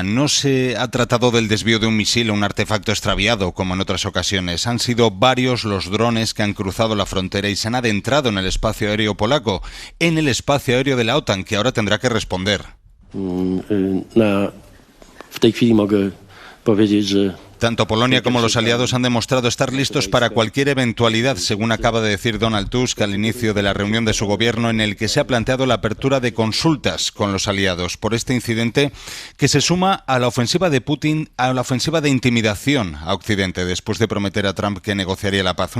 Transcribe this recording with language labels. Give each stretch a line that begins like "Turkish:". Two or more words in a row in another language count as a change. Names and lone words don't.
Spanish: No se ha tratado del desvío de un misil o un artefacto extraviado como en otras ocasiones. Han sido varios los drones que han cruzado la frontera y se han adentrado en el espacio aéreo polaco, en el espacio aéreo de la OTAN, que ahora tendrá que responder.
Polish: w tej chwili mogę powiedzieć, że
Spanish: Tanto Polonia como los aliados han demostrado estar listos para cualquier eventualidad, según acaba de decir Donald Tusk al inicio de la reunión de su gobierno, en el que se ha planteado la apertura de consultas con los aliados por este incidente que se suma a la ofensiva de Putin, a la ofensiva de intimidación a Occidente, después de prometer a Trump que negociaría la paz.